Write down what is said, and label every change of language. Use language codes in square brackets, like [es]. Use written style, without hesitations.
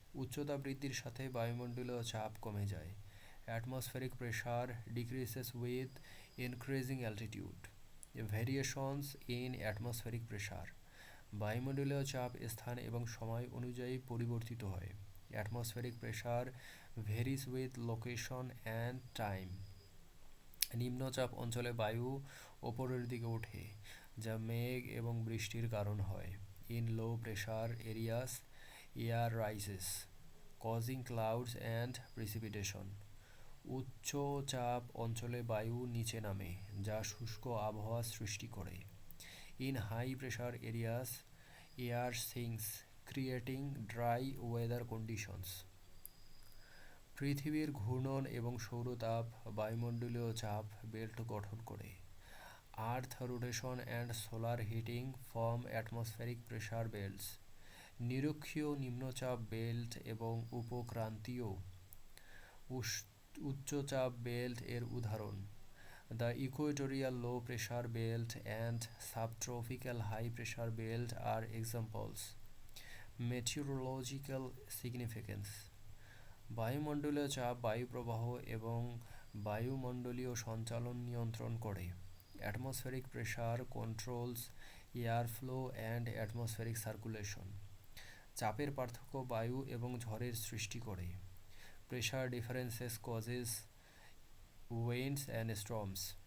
[bn] উচ্চতা বৃদ্ধির সাথে বায়ুমণ্ডলীয় চাপ কমে যায়। [en] Atmospheric pressure decreases with increasing altitude. Variations in atmospheric pressure. [bn] বায়ুমণ্ডলীয় চাপ স্থান এবং সময় অনুযায়ী পরিবর্তিত হয়। [en] Atmospheric pressure varies with location and time. [bn] নিম্নচাপ অঞ্চলে বায়ু ওপরের দিকে ওঠে, যা মেঘ এবং বৃষ্টির কারণ হয়। [en] In low pressure areas, air rises, causing clouds and precipitation. [bn] উচ্চ চাপ অঞ্চলে বায়ু নিচে নামে, যা শুষ্ক আবহাওয়া সৃষ্টি করে। [en] In high pressure areas, air sinks, creating dry weather conditions. [bn] পৃথিবীর ঘূর্ণন এবং সৌরতাপ বায়ুমণ্ডলীয় চাপ বেল্ট গঠন করে। [en] Earth rotation and solar heating form atmospheric pressure belts. [bn] নিরক্ষীয় নিম্নচাপ বেল্ট এবং উপক্রান্তীয় উচ্চচাপ বেল্ট এর উদাহরণ। [en] The equatorial low pressure belt and subtropical high pressure belt are examples. Meteorological significance. [bn] বায়ুমণ্ডলীয় চাপ বায়ু প্রবাহ এবং বায়ুমণ্ডলীয় সঞ্চালন নিয়ন্ত্রণ করে। [en] Atmospheric pressure controls airflow and atmospheric circulation. [bn] চাপের পার্থক্য বায়ু এবং ঝড়ের সৃষ্টি করে। [en] Pressure differences causes winds and storms.